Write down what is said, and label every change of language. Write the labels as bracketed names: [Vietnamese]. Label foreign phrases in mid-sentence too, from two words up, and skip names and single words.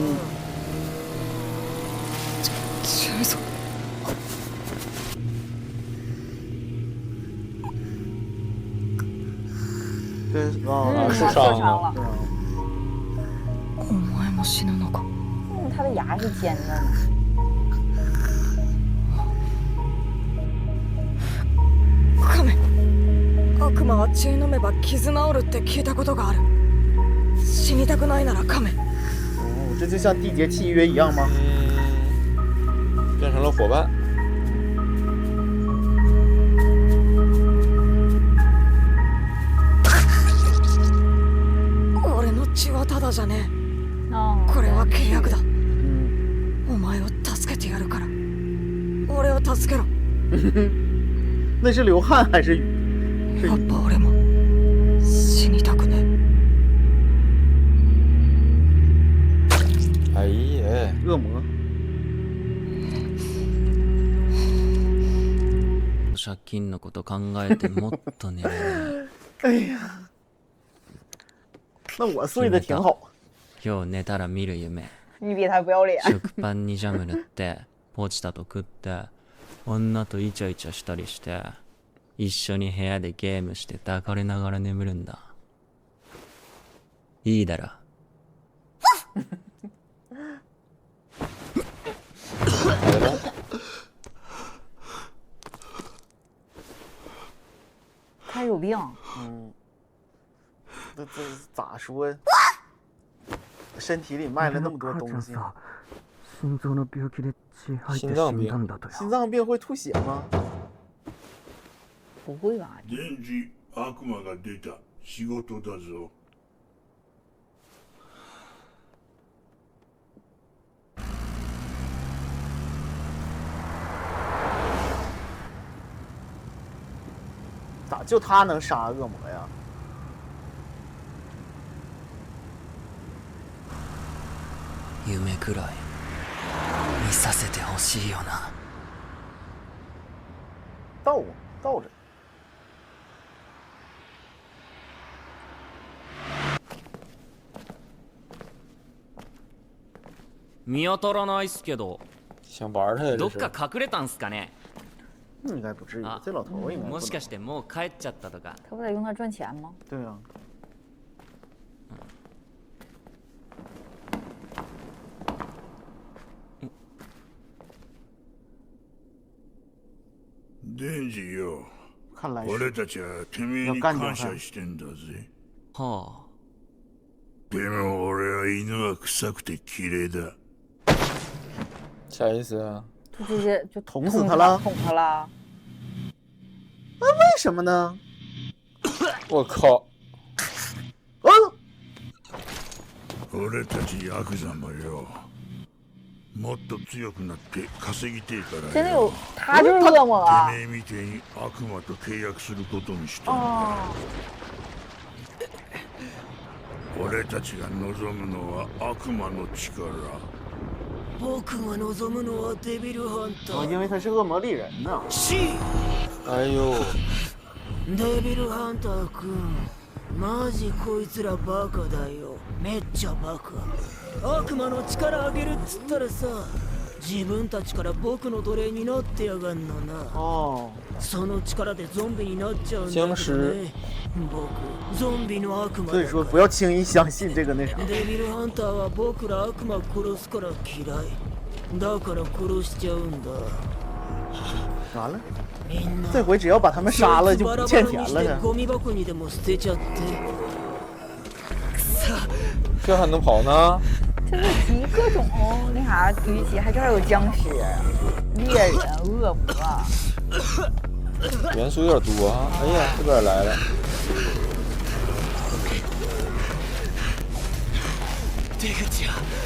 [Chinese] 受伤了。他的牙是尖的呢。 [Japanese] 亀、悪魔は血飲めば傷治るって聞いたことがある。死にたくないなら亀。 [Chinese] 这就像缔结契约一样吗？变成了伙伴。 [Japanese] 俺の血はただじゃねえ。これは契約だ。お前を助けてやるから。俺を助けろ。 [Chinese] 那是流汗还是雨？ [Japanese] やっぱ俺も死にたくねえ。 [Chinese] 哎呀，恶魔！ [Japanese] 借金のこと考えてもっと寝れない。 [Chinese] 哎呀，那我睡得挺好。 [Japanese] 今日寝たら見る夢。 [Chinese] 你比他不要脸。 [Japanese] 食パンにジャム塗ってポチタと食って女とイチャイチャしたりして一緒に部屋でゲームして抱かれながら眠るんだ。いいだろ。 [Chinese] 他有病。这咋说？身体里卖了那么多东西。心脏病。心脏病会吐血吗？不会吧？ [Japanese] デンジ、悪魔が出た。仕事だぞ。 [Chinese] 咋就他能杀恶魔呀？ [Japanese] 夢くらい見させてほしいよな。 [Chinese] 倒着。 [Japanese] 見当たらないっすけど。 [Chinese] 想玩他呀？ [Japanese] どっか隠れたんすかね？ [Chinese] 应该不至于，这老头应该。 [Japanese] もしかしてもう帰っちゃったとか？ [Chinese] 他不得用它赚钱吗？对啊。 [Japanese] デンジよ。 [Chinese] 看来 [Japanese] 俺たちはてめえに感謝してんだぜ。はあ。でも俺は犬は臭くて綺麗だ。 [Chinese] 啥意思啊？就直接就捅死他了，捅他了。那为什么呢？我靠！ [Japanese] 俺たちヤクザもよ。もっと強くなって稼ぎてえからよ。 [Chinese] 真的有，他就是恶魔啊！ [Japanese] てめえみてえに悪魔と契約することにしたんだ。俺たちが望むのは悪魔の力。僕が望むのはデビルハンター。 [Chinese] 因为他是恶魔猎人呢。哎呦！ [Japanese] デビルハンター君、マジこいつらバカだよ。めっちゃバカ。悪魔の力上げるっつったらさ、自分たちから僕の奴隷になってやがんのな。その力でゾンビになっちゃうんだけどね。僕、ゾンビの悪魔。 [Chinese] 所以说不要轻易相信这个那啥。 [Japanese] デビルハンターは僕ら悪魔殺すから嫌い。だから殺しちゃうんだ。 [Chinese] 完了，这回只要把他们杀了就不欠钱了。 [Japanese] ゴミ箱にでも捨てちゃって。 [Chinese] 这还能跑呢？这是集各种那啥狙击，还这还有僵尸。猎人、恶魔，元素有点多啊！哎呀，这边来了。出口啊！